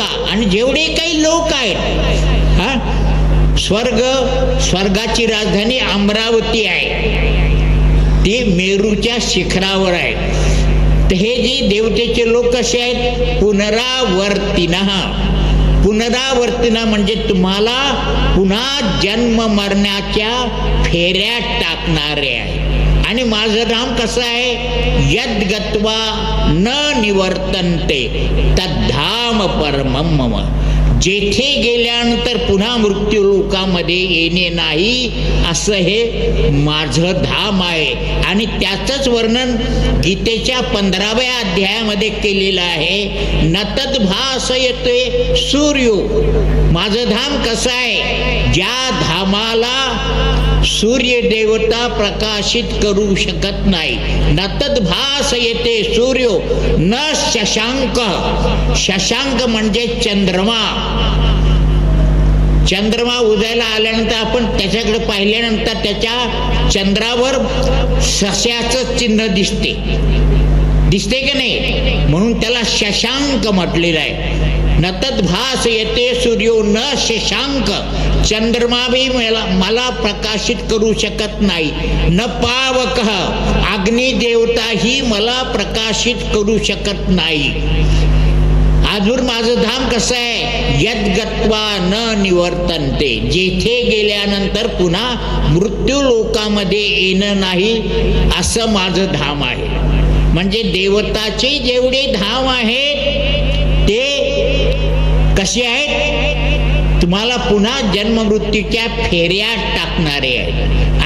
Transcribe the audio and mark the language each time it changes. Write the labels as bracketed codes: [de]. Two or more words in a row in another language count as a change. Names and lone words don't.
[mr] आणि जेवढे काही लोक आहेत, स्वर्गाची राजधानी अमरावती आहे, ती मेरूच्या शिखरावर आहे. तर हे जे देवतेचे लोक कसे आहेत? पुनरावर्तिनः, पुनरावर्तन म्हणजे तुम्हाला पुन्हा जन्म मरण्याच्या फेऱ्यात टाकणारे आहे. आणि माझं धाम कसं आहे, [sa] यद गत्वा न निवर्तन्ते तद्धाम परमं मम. [mr] जेथे गेल्यानंतर पुन्हा मृत्यू लोकामध्ये येणे नाही असं हे माझं धाम आहे. आणि त्याचंच वर्णन गीतेच्या 15व्या अध्यायामध्ये केलेलं आहे. [sa] न तद्भासयते सूर्यो. [mr] माझं धाम कसं आहे, ज्या धामाला सूर्य देवता प्रकाशित करू शकत नाही. [sa] न तद्भासयते सूर्यो न शशांक. [mr] शशांक म्हणजे चंद्रमा. चंद्रमा उदयाला आल्यानंतर आपण त्याच्याकडे पाहिल्यानंतर त्याच्या चंद्रावर सस्याचं चिन्ह दिसते की नाही, म्हणून त्याला शशांक म्हटलेलं आहे. [sa] न तद्भासयते सूर्यो न शशांक. [mr] चंद्रमा भी मला प्रकाशित करू शकत नाही. [sa] न पावकः. [mr] अग्निदेवता ही मला प्रकाशित करू शकत नाही. अजून माझं धाम कसं आहे, [sa] यद गत्वा न निवर्तन्ते. [mr] जेथे गेल्यानंतर पुन्हा मृत्यू लोकामध्ये येणं नाही असं माझं धाम आहे. म्हणजे देवताचे जेवढे धाम आहेत ते कसे आहेत, तुम्हाला पुन्हा जन्ममृत्यूच्या फेऱ्यात टाकणारे आहेत.